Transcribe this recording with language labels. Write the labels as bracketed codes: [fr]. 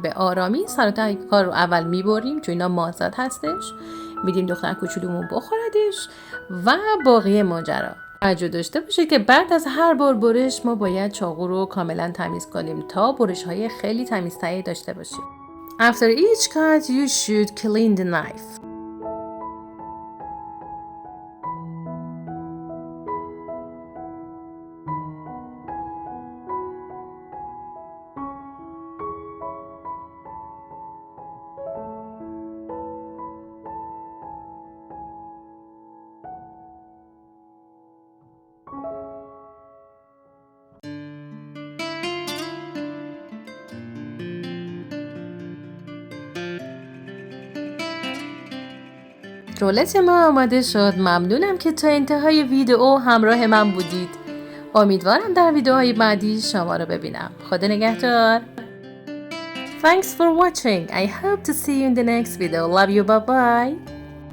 [fa] به آرامی سر و ته کار رو اول میبریم چون اینا مازاد هستش، میدیم دختر کوچولومون بخوردش و باقی ماجرا. توجه داشته باشه که بعد از هر بار برش ما باید چاقو رو کاملا تمیز کنیم تا برش های خیلی تمیزتری داشته باشیم. [en] After each cut you should clean the knife. [fa] رولت ما آماده شد. ممنونم که تا انتهای ویدیو همراه من بودید. امیدوارم در ویدیوهای بعدی شما رو ببینم. خدا نگهدار. [en] Thanks for watching. I hope to see you in the next video. Love you. Bye bye.